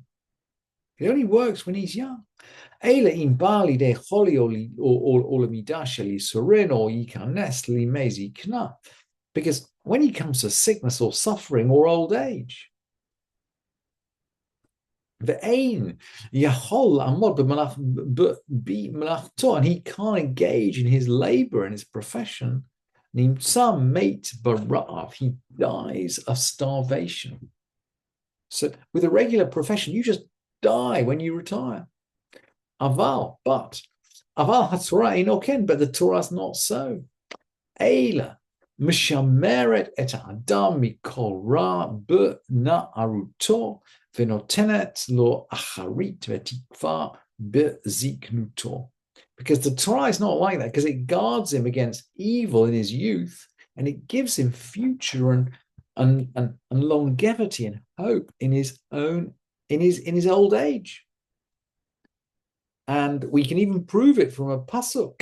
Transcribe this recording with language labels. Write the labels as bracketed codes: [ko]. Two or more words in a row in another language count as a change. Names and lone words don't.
[en] It only works when he's young. Because when he comes to sickness or suffering or old age, and he can't engage in his labor and his profession, he dies of starvation. So with a regular profession, you just die when you retire. But the Torah is not so. [he] משמרת את האדם מכל רע בנערותו ונותנת לו אחרית ותקווה בזקנותו. [en] Because the Torah is not like that, because it guards him against evil in his youth, and it gives him future and longevity and hope in his own in his old age. And we can even prove it from a pasuk.